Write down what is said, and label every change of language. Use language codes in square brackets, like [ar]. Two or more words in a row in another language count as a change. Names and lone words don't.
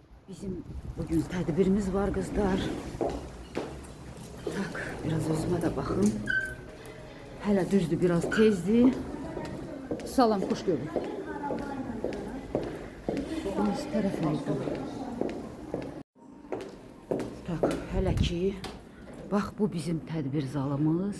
[az] Bizim bugün tədbirimiz var kızlar. Tak, biraz özüme de bakın. Hələ düzdür, biraz tezdi. Salam, xoş gördük. Biz tərəfimizdə. [ru] Tak, hələ [az] ki, bax bu bizim tədbir zalımız.